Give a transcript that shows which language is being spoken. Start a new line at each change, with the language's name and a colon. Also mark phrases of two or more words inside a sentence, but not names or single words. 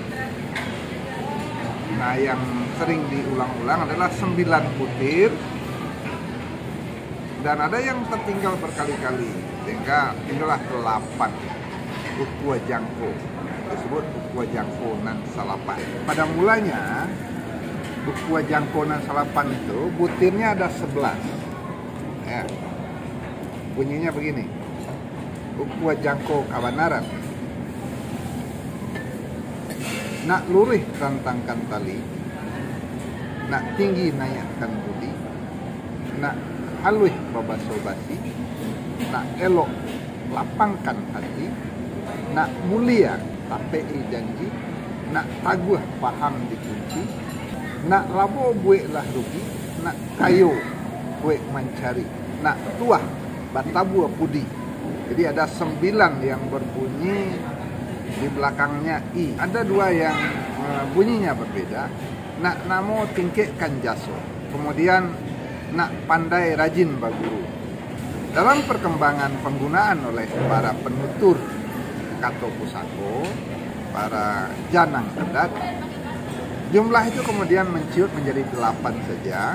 Indonesian: Nah, yang sering diulang-ulang adalah 9 butir, dan ada yang tertinggal berkali-kali, sehingga inilah 8 Ukua Jangko, disebut Ukua Jangko nan Salapan. Pada mulanya Ukua Jangko nan Salapan itu butirnya ada 11 ya. Bunyinya begini:
Minangkabau: Ukua Jangko Kabanaran, nak lurih rantangkan tali, nak tinggi naikkan budi, nak halus babaso basi, nak elok lapangkan hati, nak mulia tapei janji, nak taguh paham dikunci, nak labo buik lah rugi, nak kayo buik mencari, nak tuah batabua pudi.
Indonesian: Jadi ada 9 yang berbunyi di belakangnya i. Ada 2 yang bunyinya berbeda.
Minangkabau: Nak namo tingkekkan jaso,
Indonesian: kemudian
Minangkabau: nak pandai rajin baguru.
Indonesian: Dalam perkembangan penggunaan oleh para penutur Kato Pusako, para janang adat, jumlah itu kemudian menciut menjadi 8 saja.